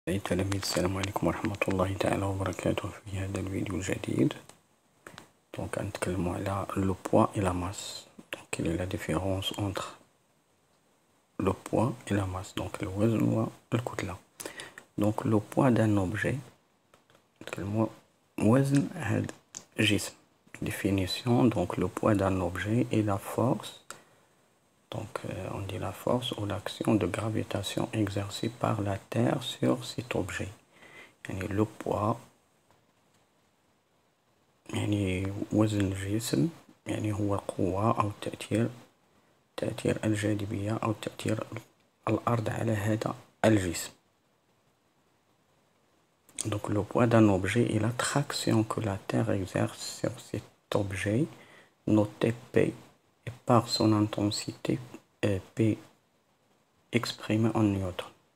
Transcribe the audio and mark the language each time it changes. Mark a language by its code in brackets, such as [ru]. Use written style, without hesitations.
[ar] تلاميذ السلام عليكم ورحمة الله تعالى وبركاته. في هذا الفيديو الجديد غنتكلموا على [fr] le poids et la masse. Donc quelle est la différence entre le poids et la masse, donc [ar] الوزن والكتلة. [fr] Donc le poids d'un objet [ar] نتكلموا وزن هذا الجسم. [fr] Définition, donc le poids d'un objet est la force, donc on dit la force ou l'action de gravitation exercée par la Terre sur cet objet. [ar] يعني le poids يعني وزن الجسم يعني هو القوة أو تأثير الجاذبية أو تأثير الأرض على هذا الجسم. [fr] Donc le poids d'un objet est l'attraction que la Terre exerce sur cet objet, noté P, et par son intensité P exprimée en newton.